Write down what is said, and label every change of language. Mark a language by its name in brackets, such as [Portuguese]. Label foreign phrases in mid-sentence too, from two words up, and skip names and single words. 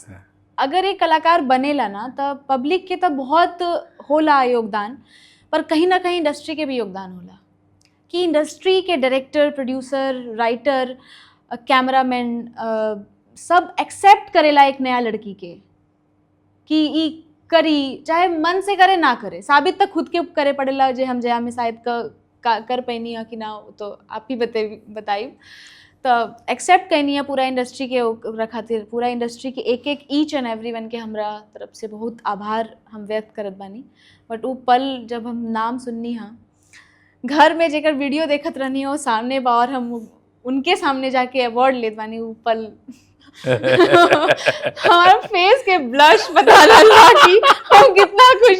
[Bhojpuri] अगर एक कलाकार बनेला ना तो पब्लिक के तो बहुत होला योगदान, पर कहीं ना कहीं इंडस्ट्री के भी योगदान होला कि इंडस्ट्री के डायरेक्टर, प्रोड्यूसर, राइटर, कैमरामैन सब एक्सेप्ट करेला एक नया लड़की के कि ई करी, चाहे मन से करे ना करे, साबित तक खुद के करे पड़ेला। जो हम जया में शायद कर पैनी है कि ना, तो आप ही बताई। तो एक्सेप्ट करनी है पूरा इंडस्ट्री के खातिर, पूरा इंडस्ट्री के एक [English] each and every one [Bhojpuri] के हमरा तरफ से बहुत आभार हम व्यक्त करत बानी। बट वो पल जब हम नाम सुननी हाँ, घर में जेकर वीडियो देखत रहनी हो सामने बा और हम उनके सामने जाके अवार्ड लेत बानी, वो पल हमारा फेस के ब्लश बता रहा कि हम कितना खुश।